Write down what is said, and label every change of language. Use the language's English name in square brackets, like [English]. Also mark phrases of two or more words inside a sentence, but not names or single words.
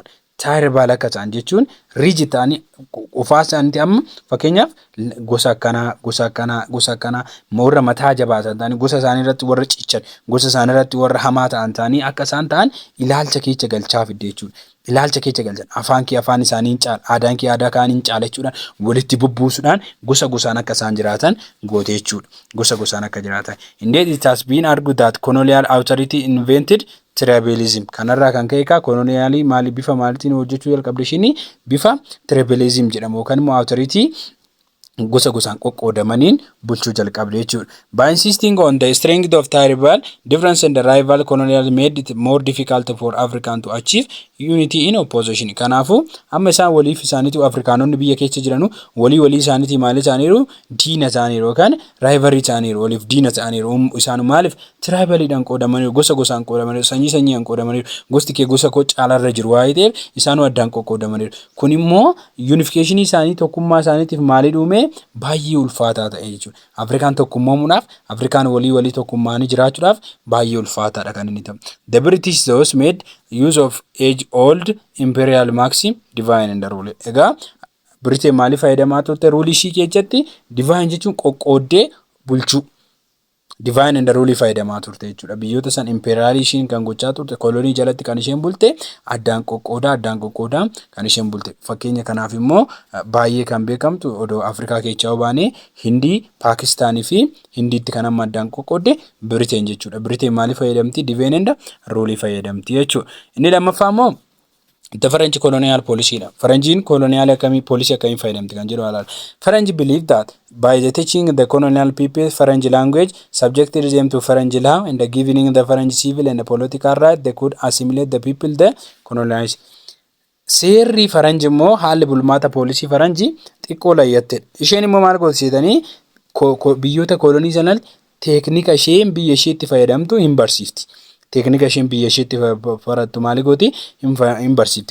[Oromo] Tribal akka ta'an jechuun rigid ta'anii ofaa isaaniitii amma fakkeenyaaf gosa akkanaa warra mataa jabaatan ta'anii gosa isaanii irratti warra cichan gosa isaanii irratti warra hamaa ta'an ta'anii akka isaan ta'an ilaalcha keessa galchaa fidde jechuudha. Ilaalcha keessa galchan afaan isaanii hin caala aadaan kee aadaa kaanii hin caala jechuudhaan walitti bubbuusuudhaan gosa gosaan akka isaan jiraatan goote jechuudha. Gosa gosaan akka jiraatan. [English] Indeed it has been argued that colonial authority invented tribalism. [Oromo] Kanarraa kan ka'e colonialii maali bifa maalitiin hojjechuu jalqabde isheen bifa tribalism jedhamu yookaan immoo authority gosa gosaan qoqqoodamaniin bulchuu jalqabde jechuudha. [English] By insisting on the strength of tribal difference and the rival colonial made it more difficult for African to achieve unity in opposition. [Oromo] Kanaafu amma isaan waliif isaaniitu Afrikaanonni biyya keessa jiranu walii isaaniitii maali isaaniiru diina isaaniiru yookaan rivalry isaaniiru waliif diina isaaniiru isaanu maaliif tribaliidhaan qoodamaniiru gosa gosaan qoodamaniiru sanyiidhaan qoodamaniiru gosti kee gosa koo caalarra jiru waa'ee ta'eef isaanu addaan qoqqoodamaniiru. Kun immoo unification isaanii tokkummaa isaaniitiif maali dhume baay'ee ulfaataa ta'e jechuudha. Afrikaan tokkummoomuudhaaf Afrikaan walii tokkummaanii jiraachuudhaaf baay'ee ulfaataadha kan inni ta'u. [English] The British those made use of age old imperial maxim divine and rule. [Oromo] Egaa Britain maaliif fayyadamaa turte rule ishii keessatti divine jechuun qoqqooddee bulchuu [English] divine and rule [Oromo] fayyadamaa turte jechuudha. Biyyoota san imperial ishiin kan gochaa turte kolonii jalatti kan isheen bulte addaan qoqqoodaa kan isheen bulte. Fakkeenya kanaaf immoo baay'ee kan beekamtu odoo Afrikaa keessaa baanee Hindii, Paakistaanii fi Hindiitti kan amma addaan qoqqoodde Britain jechuudha. Britain maaliif fayyadamti? [English] Divine and rule [Oromo] fayyadamti jechuudha. Inni lammaffaa immoo [English] the French colonial policy. French colonial policy [Oromo] fayyadamti kan jedhu alaala. [English] French believe that by the teaching the colonial people French language, subjected them to French law, and giving the French civil and political right, they could assimilate the people they colonized. [Oromo] Seerri French immoo haalli bulmaata poolisii French xiqqoo layyatte. Isheen immoo maal gootanii biyyoota kolonii sanatti teeknika isheen biyya isheetti fayyadamtu hin barsiifti. Teeknika isheen biyya isheetti barattu maali gooti hin barsiifti.